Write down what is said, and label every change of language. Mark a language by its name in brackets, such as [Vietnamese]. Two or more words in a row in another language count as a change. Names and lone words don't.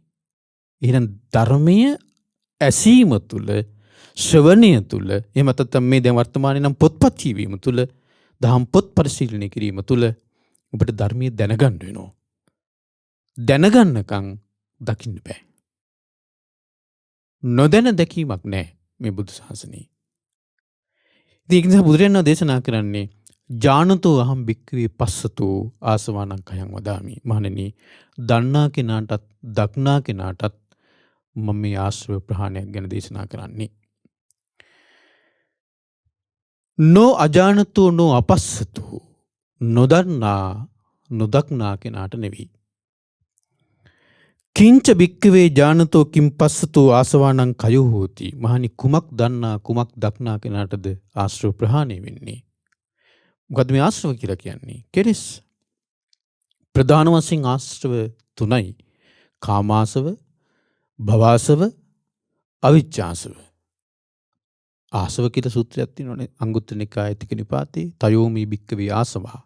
[Sinhala] එහෙනම් ධර්මයේ ඇසීම තුළ ශ්‍රවණය තුළ එහෙම නැත්නම් මේ දැන් වර්තමානයේ නම් පොත්පත් කියවීම තුළ දහම් පොත් පරිශීලනය කිරීම තුළ ඔබට ධර්මයේ දැනගන්න වෙනවා. දැනගන්නකන් දකින්න බෑ. නොදැන දැකීමක් නෑ මේ බුදු සාසනයේ. ඉතින් ඒක නිසා බුදුරජාණන් දේශනා කරන්නේ [Pali] ජානතෝ අහම් භික්ඛවේ පස්සතෝ ආසවානං කයං වදාමි. [Sinhala] මහණෙනි දන්නා කෙනාටත් දක්නා කෙනාටත් මම මේ ආශ්‍රව ප්‍රහාණයක් ගැන දේශනා කරන්නේ. [Pali] නෝ අජානතෝ නෝ අපස්සතෝ [Sinhala] නොදන්නා නොදක්නා කෙනාට නෙවෙයි. [Pali] කිංච භික්ඛවේ ජානතෝ කිම් පස්සතෝ ආසවානං කයෝ හෝති. [Sinhala] මහණනි කුමක් දන්නා කුමක් දක්නා කෙනාටද ආශ්‍රව ප්‍රහාණය වෙන්නේ? මොකද්ද මේ ආශ්‍රව කියලා කියන්නේ? කෙලෙස්. ප්‍රධාන වශයෙන් ආශ්‍රව තුනයි. කාමාසව, භවාසව, අවිජ්ජාසව. ආසව කියලා සූත්‍රයක් තියෙනවානේ අංගුත්තර නිකායේ තික නිපාතේ [Pali] තයෝමි භික්ඛවේ ආසවා.